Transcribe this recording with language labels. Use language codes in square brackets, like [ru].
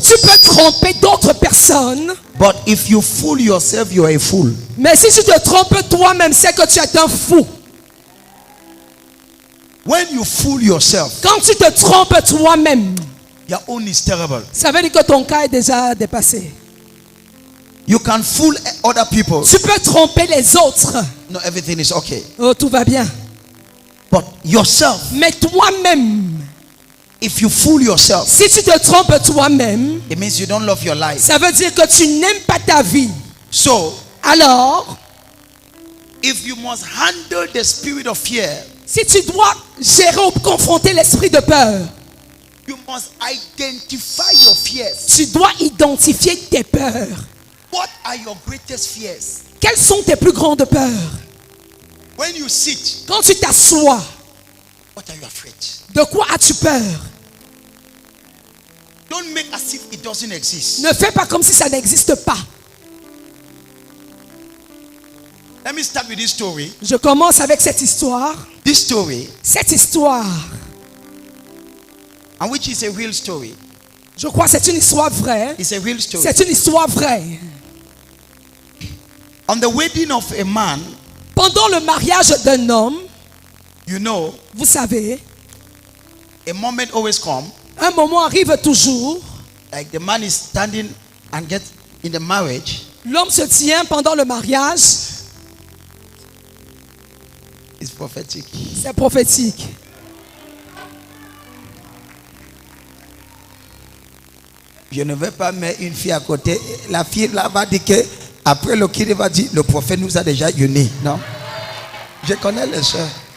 [fr] Tu peux tromper d'autres personnes, [en] but if you fool yourself, you are a fool. [fr] mais si tu te trompes toi-même, c'est que tu es un fou. [en] When you fool yourself, [fr] Quand tu te trompes toi-même, [en] your own is terrible. [fr] ça veut dire que ton cas est déjà dépassé. [en] You can fool other people. [fr] Tu peux tromper les autres. [en] No, everything is okay. [fr] Oh, tout va bien. [en] But yourself, [fr] Mais toi-même, [en] if you fool yourself, [fr] si tu te trompes toi-même, [en] it means you don't love your life. [fr] ça veut dire que tu n'aimes pas ta vie. [en] So, [fr] Alors, [en] if you must handle the spirit of fear, [fr] si tu dois gérer ou confronter l'esprit de peur, [en] you must identify your fears. [fr] tu dois identifier tes peurs. [en] What are your greatest fears? [fr] Quelles sont tes plus grandes peurs? [en] When you sit, [fr] Quand tu t'assois, [en] what are you afraid? [fr] de quoi as-tu peur? [en] Don't make as if it doesn't exist. [fr] Ne fais pas comme si ça n'existe pas. [en] Let me start with this story. [fr] Je commence avec cette histoire. [en] This story, [fr] Cette histoire, [en] and which is a real story. [fr] je crois que c'est une histoire vraie. [en] It's a real story. [fr] C'est une histoire vraie. [en] On the wedding of a man, [fr] Pendant le mariage d'un homme, [en] you know, [fr] vous savez, [en] a moment always comes, [fr] un moment arrive toujours. [en] like the man is standing and get in the marriage. [fr] L'homme se tient pendant le mariage. [en] It's prophetic. [fr] C'est prophétique. Je ne vais pas mettre une fille à côté. La fille là va dire que après le kid va dire le prophète nous a déjà unis. Non? Je connais les soeurs.